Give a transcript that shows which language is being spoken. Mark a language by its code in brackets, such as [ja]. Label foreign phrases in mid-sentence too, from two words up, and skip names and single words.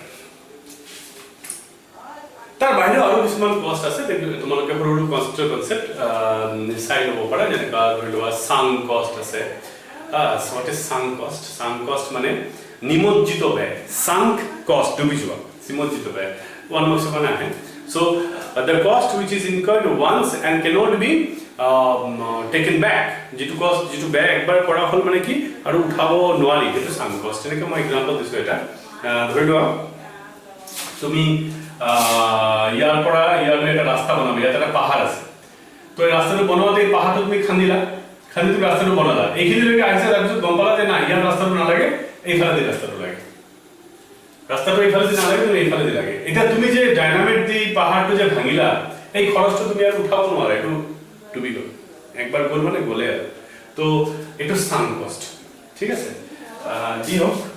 [as] তাৰ বাহিৰে আৰু কিছুমান কষ্ট আছে তোমালোকে সৰু কষ্টৰ কনসেপ্ট চাই ল'ব পাৰা যেনেকা ধৰি লোৱা [en] sunk cost [as] আছে [en] what is sunk cost [as] মানে নিমজ্জিত ব্যয় [en] sunk cost [as] ডুবি যোৱা নিমজ্জিত ব্যয় [en] one marks [as] মানে আহে [en] so the cost which is incurred once and cannot be taken back [as] যেটো cost যেটো ব্যয় একবাৰ কৰা হ'ল মানে কি আৰু উঠাব নোৱাৰি সেইটো [en] sunk cost [as] এনেকৈ মই एग्जांपल দিছো এটা ধৰি লোৱা তুমি ইয়াৰ পৰা ইয়ালৈ এটা ৰাস্তা বনাবা ইয়াত এটা পাহাৰ আছে তো এই ৰাস্তাটো বনোৱাতে এই পাহাৰটো তুমি খান্দিলা খান্দি তুমি ৰাস্তাটো বনালা এইখিনিলৈকে আহিছে তাৰপিছত গম পালা যে না ইয়াৰ ৰাস্তাটো নালাগে এইফালে দি ৰাস্তাটো লাগে ৰাস্তাটো এইফালে দি নালাগে তুমি এইফালে দি লাগে এটা তুমি যে ডাইনামাইট দি পাহাৰটো যে ভাঙিলা এই খৰচটো তুমি আৰু উঠাব নোৱাৰা এইটো ডুবি গ'ল একবাৰ গ'ল মানে গ'লে আৰু তো এইটো [en] sunk cost [as] ঠিক আছে যি হোক